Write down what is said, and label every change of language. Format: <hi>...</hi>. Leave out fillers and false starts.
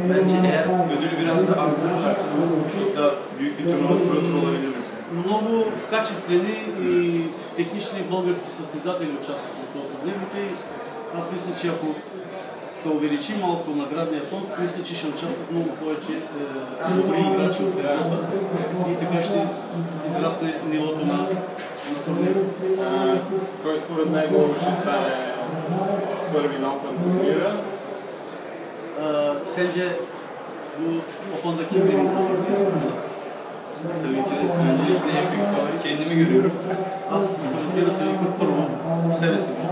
<tr>Bence eğer ödülü biraz da arttırırlarsa çok da büyük bir turnuva tur olabilir mesela.</tr> <bg>Много качествени и технични български състезатели участват в този турнир. Аз мисля, че ако се увеличи малко наградния фонд, мисля, че ще участват много повече добри играчи от Европа и така ще израсне нивото на турнира. Кой според него ще стане първи на Open турнира?</bg> <tr>Sence bu Open'da kim birinci olur? Tabii ki de öncelikle en büyük favori kendimi görüyorum.</tr> <bg>Аз разбира се викам първо себе си.</bg>